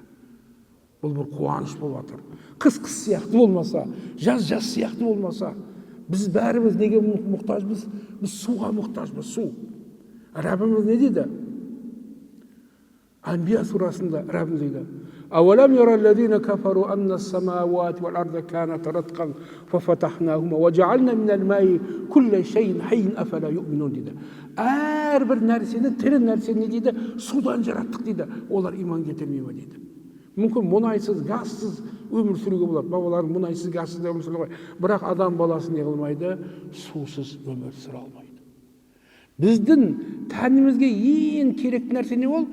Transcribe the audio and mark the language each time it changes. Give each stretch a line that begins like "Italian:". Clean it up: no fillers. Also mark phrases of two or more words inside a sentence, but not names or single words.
Kazakh: Бұл бір қуаныш болып жатыр. Қыс сияқты болмаса, жаз сияқты болмаса, біз бәріміз неге мұқтажбыз? Біз суға мұқтажбыз, су. Раббimiz не дейді? Анбия сурасында Раббimiz дейді:
Arabic: "أولم الذين كفروا أن السماوات والأرض كانتا رتقا ففتقناهما وجعلنا من الماء كل شيء حي أفلا يؤمنون" дейді.
Kazakh: Әрбір нәрсені, тірі нәрсені дейді, судан жараттық дейді. Олар иман келтірмей ме дейді. Мүмкін мұнайсыз, газсыз өмір сүруге болады. Бабаларым мұнайсыз, газсыз өмір сүре алмайды. Бірақ адам баласы не қылмайды? Сусыз өмір сүре алмайды. Біздің тәнімізге ең керек нәрсе не ол?